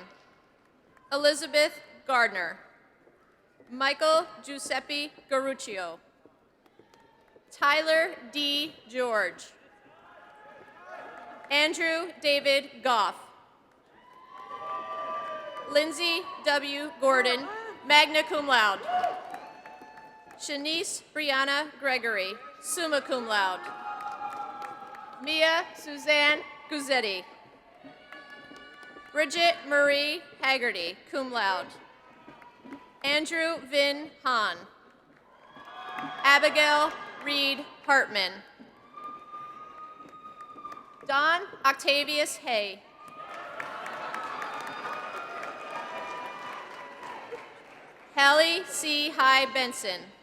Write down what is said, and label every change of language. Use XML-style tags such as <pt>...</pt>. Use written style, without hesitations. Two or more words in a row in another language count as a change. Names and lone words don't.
<en>Elizabeth Gardner. Michael Giuseppe Garuccio. Tyler D. George. Andrew David Goff. Lindsay W. Gordon,</en> <la>magna cum laude.</la> <en>Shanice Brianna Gregory,</en> <la>summa cum laude.</la> <en>Mia Suzanne Guzzetti. Bridget Marie Haggerty,</en> <la>cum laude.</la> <en>Andrew Vin Hahn. Abigail Reed Hartman. Don Octavius Hay. Hallie C. High Benson.</en>